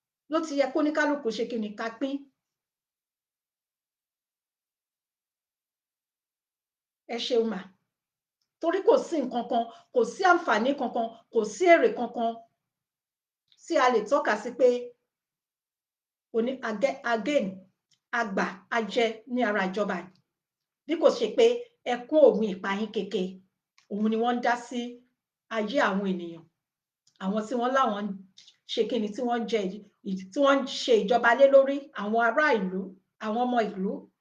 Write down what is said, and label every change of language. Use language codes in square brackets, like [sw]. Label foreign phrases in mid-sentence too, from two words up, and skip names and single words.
[yo] Ló ti yẹ kó ní kálukú ṣe kí ni ká pín. Ẹ ṣeun mà. Torí kò sí nǹkan kan, kò sí àǹfààní kankan, kò sí èrè kankan tí a lè tọ́ka sí pé oní-, age-, again, a gbà, a jẹ ní ara ìjọba yìí. Bí kò ṣe pé ẹkún òun ìpayín keke, òun ni wọ́n ń dá sí ayé àwọn ènìyàn. Àwọn tí wọ́n láwọn ń ṣe kíni, tí wọ́n ń jẹ ìj-, ìj-, tí wọ́n ń ṣe ìjọba lé lórí, àwọn ará ìlú, àwọn ọmọ ìlú.